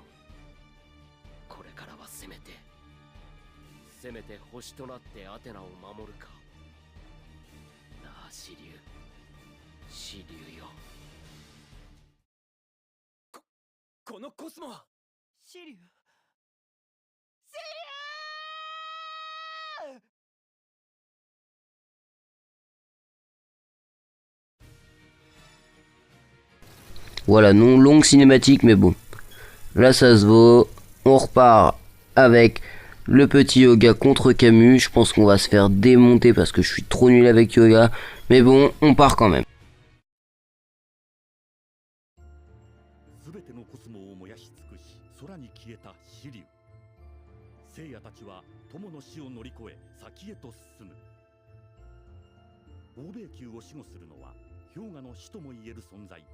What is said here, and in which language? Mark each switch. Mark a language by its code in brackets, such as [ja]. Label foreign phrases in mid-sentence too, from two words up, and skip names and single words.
[ja] これからはせめて星となってアテナを守るか。なあ紫龍よ。このコスモはシリュウ。 [fr] Voilà, non longue cinématique, mais bon. Là, ça se vaut. On repart avec le petit Yoga contre Camus. Je pense qu'on va se faire démonter parce que je suis trop nul avec Yoga. Mais bon, on part quand même. [ja] 全てのコスモを燃やし尽くし、空に消えた紫龍。聖夜たちは友の死を乗り越え先へと進む。欧米宮を守護するのは氷河の死ともいえる存在。